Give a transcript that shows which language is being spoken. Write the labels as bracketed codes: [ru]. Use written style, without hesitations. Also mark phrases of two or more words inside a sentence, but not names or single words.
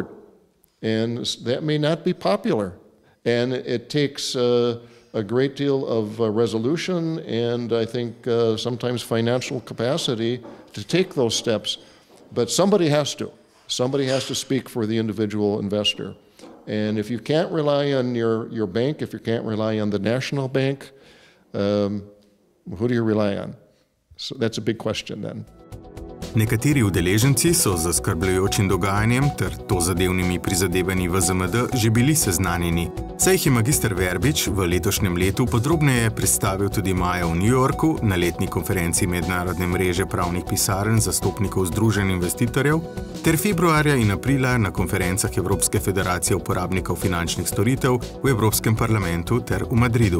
[en] And that may not be popular. And it takes a great deal of resolution and I think sometimes financial capacity to take those steps. But somebody has to. Somebody has to speak for the individual investor. And if you can't rely on your bank, if you can't rely on the national bank, who do you rely on? So that's a big question then. [sl] Nekateri udeleženci so z zaskrbljujočim dogajanjem ter tozadevnimi prizadevanji VZMD že bili seznanjeni, saj jih je magister Verbič v letošnjem letu podrobneje predstavil tudi maja v New Yorku na letni konferenci Mednarodne mreže pravnih pisarn zastopnikov združenj investitorjev ter februarja in aprila na konferencah Evropske federacije uporabnikov finančnih storitev v Evropskem parlamentu ter v Madridu.